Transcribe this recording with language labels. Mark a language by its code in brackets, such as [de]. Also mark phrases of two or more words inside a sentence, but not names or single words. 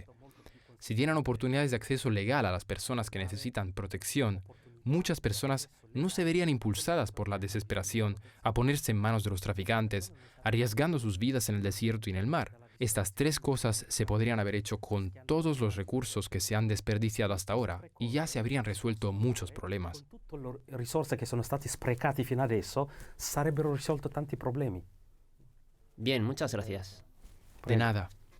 [es] Si dieran oportunidades de acceso legal a las personas que necesitan protección, muchas personas no se verían impulsadas por la desesperación a ponerse en manos de los traficantes, arriesgando sus vidas en el desierto y en el mar. Estas 3 cosas se podrían haber hecho con todos los recursos que se han desperdiciado hasta ahora y ya se habrían resuelto muchos problemas. [it] Con tutte le risorse che sono state sprecate fino adesso, sarebbero risolto tanti problemi. [es] Bien, muchas gracias. De nada.